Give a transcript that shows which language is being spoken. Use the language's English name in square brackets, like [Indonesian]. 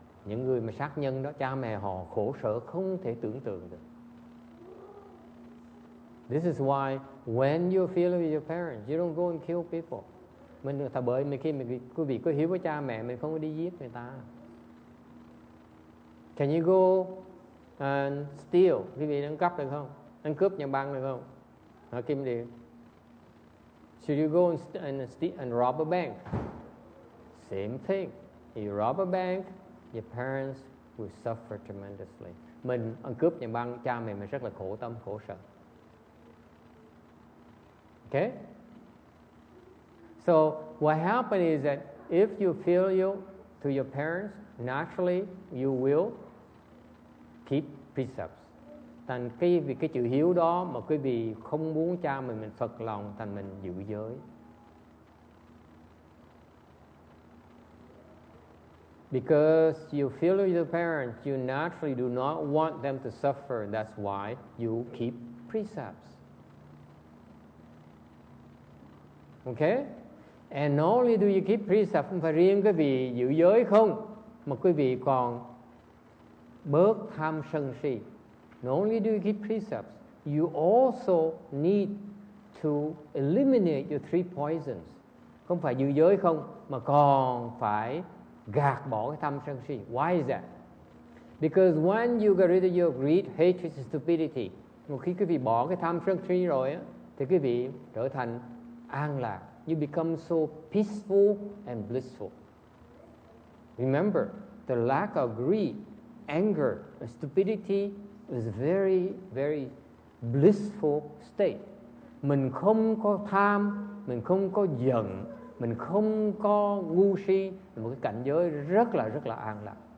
[Vietnamese] Những người mà sát nhân đó, cha mẹ họ khổ sở không thể tưởng tượng được. [English] This is why when you feel with your parents, you don't go and kill people. [Vietnamese] Mình bởi khi quý vị có hiếu với cha mẹ, mình không có đi giết người ta. [English] Can you go and steal? [Vietnamese] Quý vị ăn cắp được không? Ăn cướp nhà băng được không? Hỏi Kim Điệp. [English] Should you go and rob a bank? Same thing. You rob a bank, your parents will suffer tremendously. [Vietnamese] Mình ăn cướp nhà băng, cha mẹ mình rất là khổ tâm, khổ sở. [English] Okay? So what happens is that if you filial to your parents, naturally you will keep precepts. [Vietnamese] Thành vì cái chữ hiếu đó mà quý vị không muốn cha mình phật lòng, thành mình giữ giới. [English] Because you feel with your parents, you naturally do not want them to suffer. That's why you keep precepts. Okay? And not only do you keep precepts, [Vietnamese] không phải riêng quý vị giữ giới không, mà quý vị còn bớt tham sân si. [English] Not only do you keep precepts, you also need to eliminate your three poisons. [Vietnamese] Không phải giữ giới không, mà còn phải gạt bỏ cái tham sân si. [English] Why is that? Because when you get rid of your greed, hatred and stupidity, [Vietnamese] một khi quý vị bỏ cái tham sân si rồi á, thì quý vị trở thành an lạc. [English] You become so peaceful and blissful. Remember, the lack of greed, anger, and stupidity is a very, very blissful state. [Vietnamese] Mình không có tham, mình không có giận, mình không có ngu si, một cái cảnh giới rất là an lạc.